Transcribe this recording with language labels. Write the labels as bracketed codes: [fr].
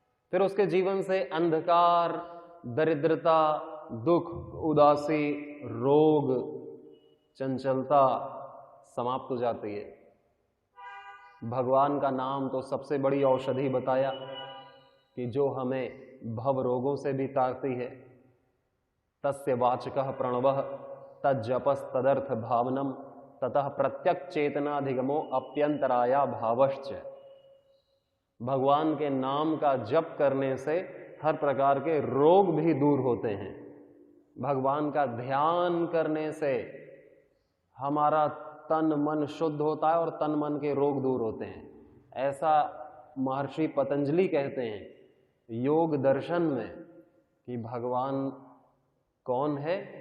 [hi] फिर उसके जीवन से अंधकार, दरिद्रता, दुख, उदासी, रोग, चंचलता समाप्त हो जाती है। भगवान का नाम तो सबसे बड़ी औषधि बताया कि जो हमें भव रोगों से भी तारती है। [sa] तस्य वाचकः प्रणवः तज्जपस् तदर्थ भावनम ततः प्रत्यक्ष चेतनाधिगमो अप्यंतराया भावश्च। [hi] भगवान के नाम का जप करने से हर प्रकार के रोग भी दूर होते हैं। भगवान का ध्यान करने से हमारा तन मन शुद्ध होता है और तन मन के रोग दूर होते हैं। ऐसा महर्षि पतंजलि कहते हैं योग दर्शन में कि भगवान कौन है?